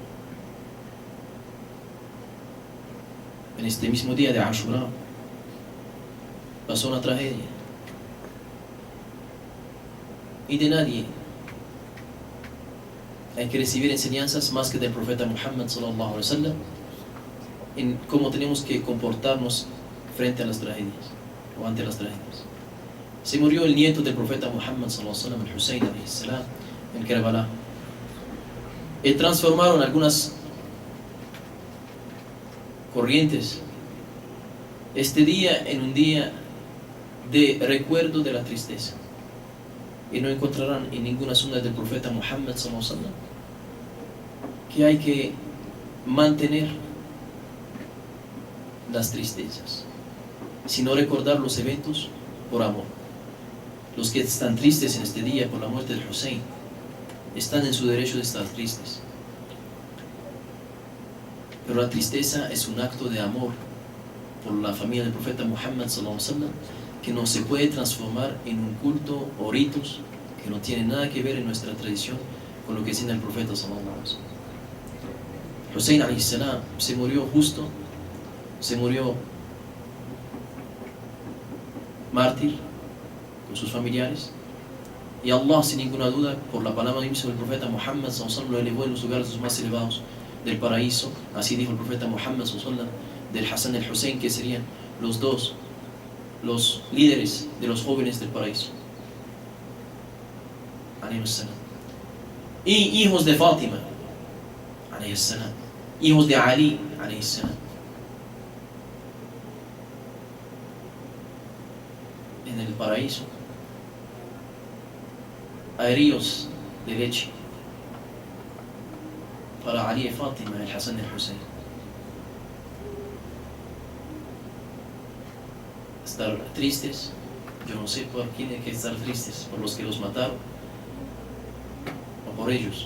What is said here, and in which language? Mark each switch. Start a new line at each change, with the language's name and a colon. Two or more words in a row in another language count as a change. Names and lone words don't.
Spanish: En este mismo día de Ashura pasó una tragedia y de nadie hay que recibir enseñanzas más que del profeta Muhammad
Arabic: صلى الله عليه وسلم
Spanish: en cómo tenemos que comportarnos frente a las tragedias o ante las tragedias. Se murió el nieto del profeta Muhammad
Arabic: صلى الله عليه وسلم,
Spanish: el Hussein
Arabic: عليه السلام,
Spanish: en Karbala. Y transformaron algunas corrientes este día en un día de recuerdo de la tristeza, y no encontrarán en ninguna sunna del profeta Muhammad
Arabic: صلى الله عليه وسلم
Spanish: que hay que mantener las tristezas, sino recordar los eventos por amor. Los que están tristes en este día por la muerte de Hussein están en su derecho de estar tristes, pero la tristeza es un acto de amor por la familia del profeta Muhammad
Arabic: صلى الله عليه وسلم
Spanish: que no se puede transformar en un culto o ritos que no tienen nada que ver en nuestra tradición con lo que enseña el profeta
Arabic: صلى الله عليه وسلم.
Spanish: Hussein
Arabic: عليه السلام
Spanish: se murió justo, se murió mártir con sus familiares, y Allah, sin ninguna duda, por la palabra misma del profeta Muhammad
Arabic: صلى الله عليه وسلم,
Spanish: lo elevó en los lugares más elevados del paraíso. Así dijo el profeta Muhammad
Arabic: صلى الله عليه وسلم
Spanish: del Hassan y el Hussein, que serían los dos, los líderes de los jóvenes del paraíso,
Arabic: عليه السلام.
Spanish: Y hijos de Fátima,
Arabic: عليه السلام,
Spanish: hijos de Ali,
Arabic: عليه السلام.
Spanish: En el paraíso hay ríos de leche para Ali y Fátima, el Hassan y el Hussein. Estar tristes, yo no sé por quién hay que estar tristes, por los que los mataron o por ellos.